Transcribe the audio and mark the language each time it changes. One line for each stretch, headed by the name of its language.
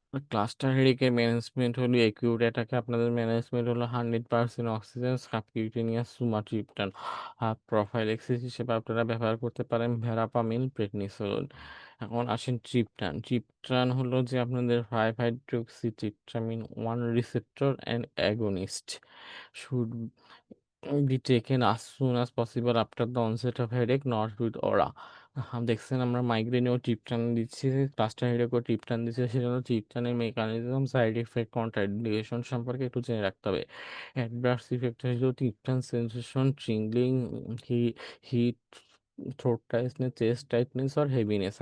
Bangla: Cluster হেডেকের management হলো acute অ্যাটাকে আপনাদের management হলো 100% অক্সিজেন সাবকিউটেনিয়াস সুমাট্রিপ্টান। আর প্রোফাইল্যাক্সিস হিসেবে আপনারা ব্যবহার করতে পারেন ভেরাপামিন, প্রেডনিসোলোন। এখন আসেন ট্রিপ্টান। ট্রিপ্টান হলো যে আপনাদের 5-হাইড্রোক্সিট্রিপ্টামিন 1 receptor and agonist.
English: Should be taken as soon as possible after the onset of headache, not with aura.
Bangla: দেখছেন আমরা মাইগ্রেনেও টিপটান দিচ্ছি, ক্লাস্টার হেডেকও টিপটান দিচ্ছি, সেজন্য টিপটানের মেকানিজম, সাইড এফেক্ট, কন্ট্রাইন্ডিকেশন সম্পর্কে একটু জেনে রাখতে হবে।
English: Adverse effect হলো triptan sensation, tingling, heat, throat tightness, chest tightness আর heaviness.